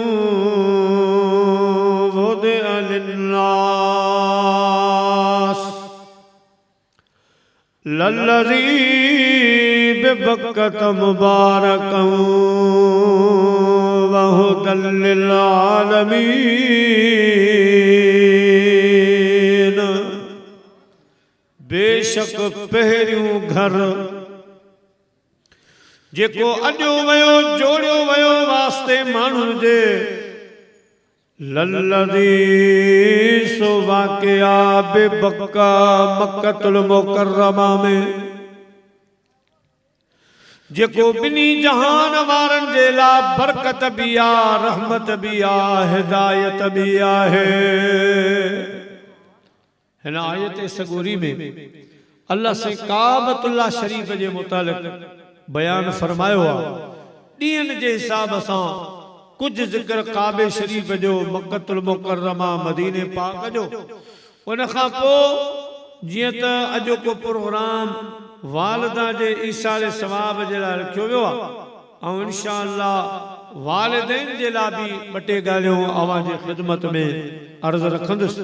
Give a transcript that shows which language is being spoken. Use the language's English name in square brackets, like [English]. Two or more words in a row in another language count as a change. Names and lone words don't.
[Arabic] وضع للناس للذي ببكة مباركا وهدى للعالمين. [Sindhi] बेशक पहिरियों घर जेको अॼो वयो जोड़ियो वयो वास्ते माण्हुनि जे लल्लज़ी सो वाक़िया बेबक्का मक्कतुल मुकर्रमा में जेको बिनी जहान वारन जे ला बरकत भी आ, रहमत भी आ, हिदायत भी आहे। हिन आयत सगूरी में अल्लाह से काबतुल्लाह शरीफ जे मुतालिक बयान फरमायो आ। ॾींहनि जे हिसाब सां कुछ जिक्र काबे शरीफ जो, मक्कतुल मुकर्रमा मदीने पाक जो, उन खां पोइ जीअं त अॼो को प्रोग्राम वालिदा जे ईसाले सवाब जे लाइ रखियो वियो आहे ऐं इंशाअल्लाह वालिदैन जे लाइ बि ॿ टे ॻाल्हियूं अवां जी ख़िदमत में अर्ज़ रखंदुसि।